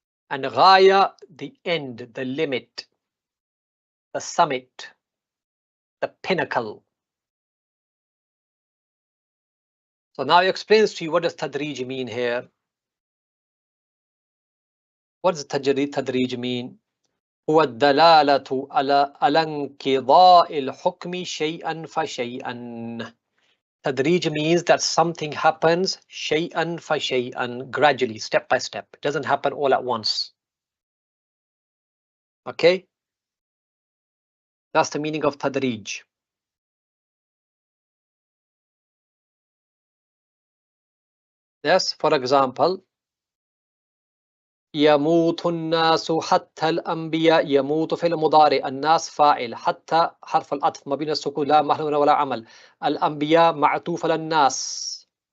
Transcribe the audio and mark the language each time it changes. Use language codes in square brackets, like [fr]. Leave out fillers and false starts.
[en] And ghaya, the end, the limit, the summit, the pinnacle. So now he explains to you what does tadrij mean here. What does tadrij mean? [ar] هو الدلالة على انقضاء الحكم شيئا فشيئا. [en] Tadrij means that something happens shay'an fa shay'an, gradually, step by step. It doesn't happen all at once. Okay? That's the meaning of tadrij. Yes, for example, [ar] يموت الناس حتى الأنبياء. يموت في المضارع، الناس فاعل، حتى حرف العطف ما بين السكون لا محل ولا عمل. الأنبياء معطوف على الناس.